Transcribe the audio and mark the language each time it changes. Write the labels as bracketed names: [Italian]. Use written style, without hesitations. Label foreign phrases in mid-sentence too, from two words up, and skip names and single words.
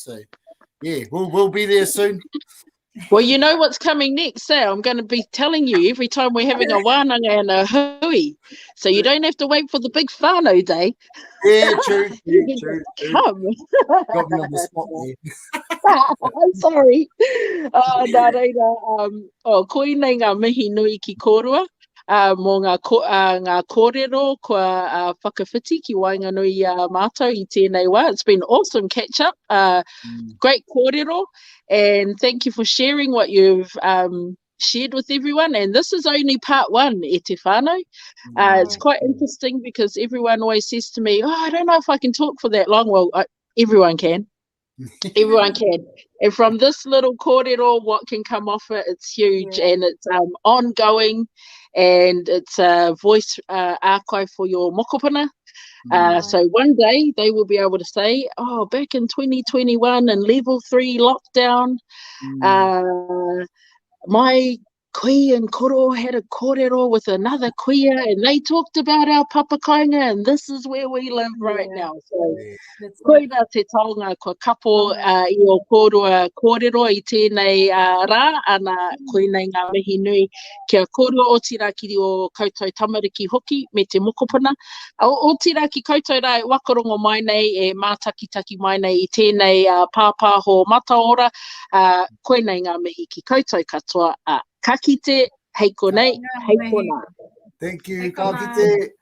[English] So yeah, we'll be there soon. Well, you know what's coming next, eh? I'm going to be telling you every time we're having a wānanga and a hui. So you don't have to wait for the big whānau day. Yeah, true. Come. Got me on the spot there. I'm sorry. [Māori] Nā reira, koinei ngā mihi nui ki kōrua. Mō ngā kōrero kua whakawhiti ki Wainganui mātou I tēnei wā. [English] It's been awesome catch up. Great kōrero. And thank you for sharing what you've shared with everyone. And this is only part one, [Māori] e te whānau. [English] It's quite interesting because everyone always says to me, I don't know if I can talk for that long. Well, everyone can. Everyone can. And from this little kōrero, what can come off it, it's huge. And it's ongoing. And it's a voice ākai for your mokopuna. So one day they will be able to say, back in 2021 and level 3 lockdown, my kui and koro had a kōrero with another kuia, and they talked about our papakainga, and this is where we live right now. So, [Māori] koina te taonga kua kapo I o kōrua kōrero I tēnei rā, ana koinei ngā mihi nui kia kōrua o tiraki o koutou tamariki hoki me te mokopuna. O tiraki koutou rai whakarongo mai nei e mātakitaki mai nei I tēnei pāpāho mataora, koinei ngā mihi ki koutou katoa. Ka kite, hei konei, hei kona. [English] Thank you, [Māori] ka kite.